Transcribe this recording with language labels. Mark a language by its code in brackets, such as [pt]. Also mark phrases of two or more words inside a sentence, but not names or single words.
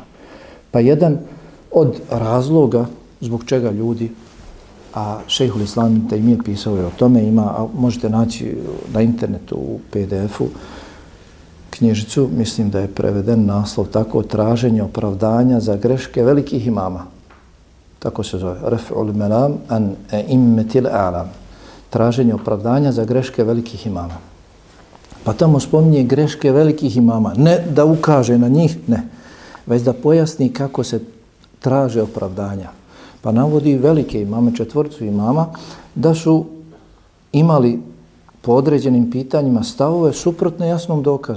[bs] Pa jedan od razloga zbog čega ljudi, a Šejhul Islam Tejmije pisao je o tome, možete naći na internetu u PDF-u knjižicu, mislim da je preveden naslov tako, traženje opravdanja za greške velikih imama. Tako se zove. [ar] رفع الملام عن الأئمة الأعلام. [bs] Traženje opravdanja za greške velikih imama. Pa tamo spominje greške velikih imama. Ne da ukaže na njih, ne. Već da pojasni kako se traže opravdanja. Pa navodi velike imame, 4 imama, da su imali po određenim pitanjima stavove suprotne jasnom dokazu.